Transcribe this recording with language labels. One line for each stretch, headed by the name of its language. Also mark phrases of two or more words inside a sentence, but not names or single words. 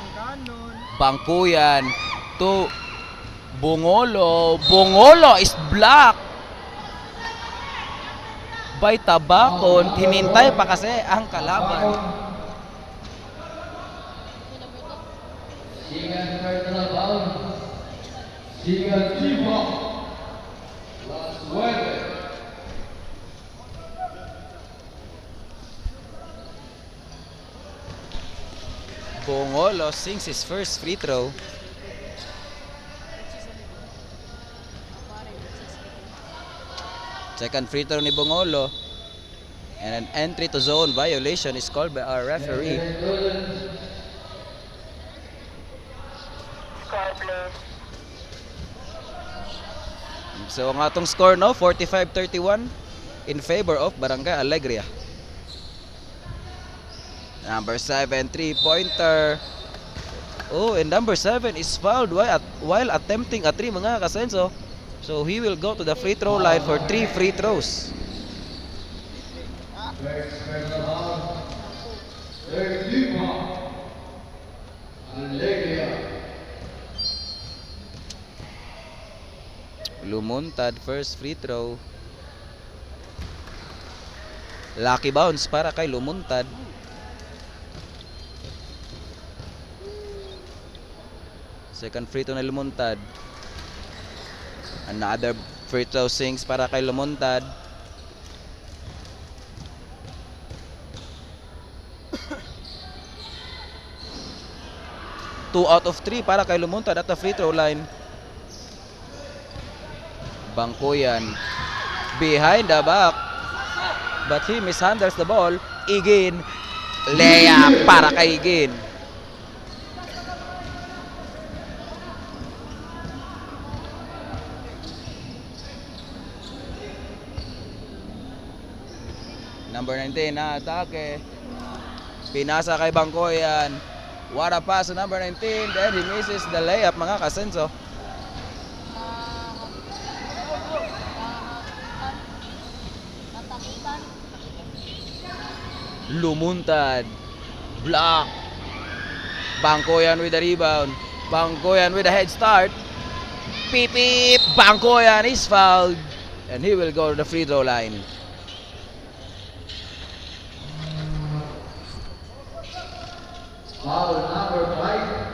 Filipino: Ganon.
English: Bangkuyan to Bungolo. Bungolo is blocked by Tabacon.
Filipino: Hinintay pa kasi ang kalaban.
English: Second personal foul. Second Chiba. Las 9. Bungolo sinks his first free throw. Second free throw ni Bungolo. And an entry to zone violation is called by our referee.
Cebuano: So ang atong score no, 45-31
English: in favor of Barangay Alegria. Number 7, 3-pointer. Oh, and number 7 is fouled while attempting a 3
Cebuano: mga kasenso.
English: So he will go to the free throw line for 3 free throws. First personal foul. Third Chiba. Alegria. Lumuntad first free throw. Lucky bounce
Filipino: para kay
English: Lumuntad. Second free throw na Lumuntad. Another free throw sinks
Filipino: para kay
English: Lumuntad. Two out of 3
Filipino: para kay
English: Lumuntad at the free throw line. Bangkuyan behind the back, but he mishandles the ball. Igin, layup
Filipino: para kay
English: Igin. Number 19
Filipino: na atake. Pinasa kay Bangkoyan.
English: What a pass to number 19. Then he misses the layup
Cebuano: mga kasenso.
English: Lumuntad. Block. Bangkoyan with the rebound. Bangkoyan with a head start. Peep peep. Bangkoyan is fouled. And he will go to the free throw line. Foul number 5.